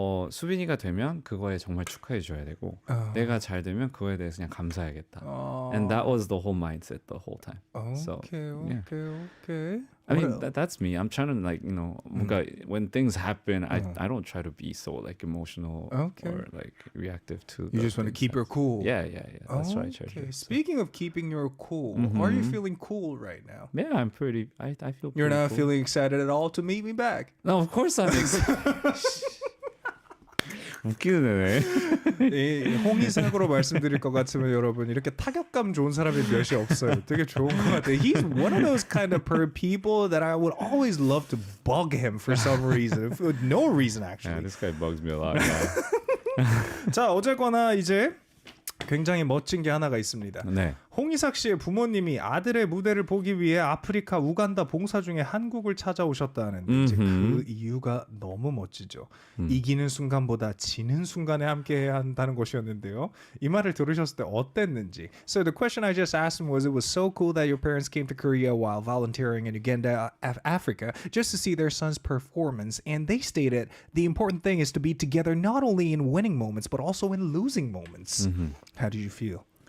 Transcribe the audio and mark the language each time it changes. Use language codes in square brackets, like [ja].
[ko] 수빈이가 되면 그거에 정말 축하해 줘야 되고 내가 잘 되면 그거에 대해서 그냥 감사해야겠다. [en] And that was the whole mindset the whole time. Okay. I mean that's me. I'm trying to like [ko] 뭔가 [en] when things happen, I don't try to be so like emotional or like reactive to. You just want to keep your cool. Yeah. That's right. Okay. Speaking of keeping your cool, are you feeling cool right now? Yeah, I'm pretty. I feel. You're not cool. feeling excited at all to meet me back. No, of course I'm excited. [ko] 웃기네. 홍의상으로 말씀드릴 것 같으면 여러분 이렇게 타격감 좋은 사람이 몇이 없어요. 되게 좋은 것 같아요. He's one of those kind of people that I would always love to bug him for some reason, for no reason actually. Yeah, this guy bugs me a lot. 자, 어쨌거나 이제 굉장히 멋진 게 하나가 있습니다. 네. 홍이삭 씨의 부모님이 아들의 무대를 보기 위해 아프리카 우간다 봉사 중에 한국을 찾아오셨다는데 이제 그 이유가 너무 멋지죠. 이기는 순간보다 지는 순간에 함께해야 한다는 것이었는데요. 이 말을 들으셨을 때 어땠는지. [en] So the question I just asked him was, it was so cool that your parents came to Korea while volunteering in Uganda, Africa, just to see their son's performance. And they stated the important thing is to be together not only in winning moments but also in losing moments. How did you feel?